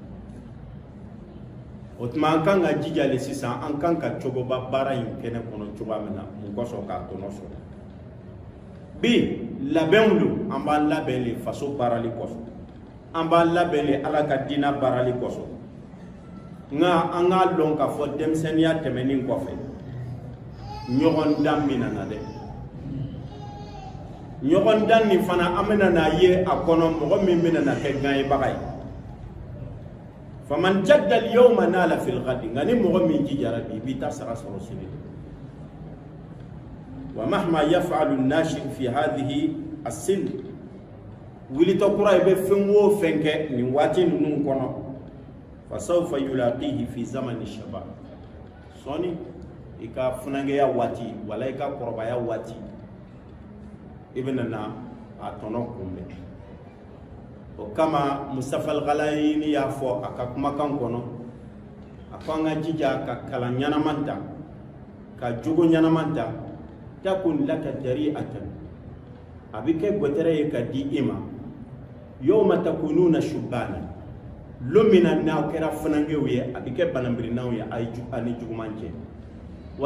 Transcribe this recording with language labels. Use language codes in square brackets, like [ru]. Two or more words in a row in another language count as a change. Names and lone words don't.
[bm] o tuma an kan ka jija le sisan an kan ka cogoba baara in kɛnɛ kɔnɔ cogoya min na mun kɔsɔn k'a tɔnɔ sɔrɔ bi labɛnw don an b'an labɛn le faso baarali kɔsɔn an b'an labɛn le ala ka diinɛ baarali kɔsɔn nka an k'a dɔn k'a fɔ denmisɛnninya tɛmɛnen kɔfɛ ɲɔgɔn dan min nana dɛ ɲɔgɔn dan nin fana an bɛna n'a ye a kɔnɔ mɔgɔ min bɛna na kɛ ganyebaga ye [ar] فمن جد اليوم نال في الغد [bm] nka ni mɔgɔ min jijara bi i b'i ta sara sɔrɔ sini [ar] ومهما يفعل الناشئ في هذه السن [bm] wulitɔ kura i bɛ fɛn o fɛn kɛ nin waati ninnu kɔnɔ [ar] فسوف يلاقيه في زمان شباب [bm] sɔɔni i ka funangeya waati wala i ka kɔrɔbaya waati i bɛna na a tɔnɔ kunbɛn o kama Mustafa Al-Ghalayini y'a fɔ a ka kumakan kɔnɔ a ko an ka jija ka kalan ɲɛnama ta ka jogo ɲɛnama ta [ar] تكن لك ذريعة [bm] a bɛ kɛ gwɛtɛrɛ ye ka di i ma [ar] يوم تكونون شبانا [bm] lo min na n'aw kɛra funangew ye a bɛ kɛ bananbirinaw ye a ni juguman cɛ wa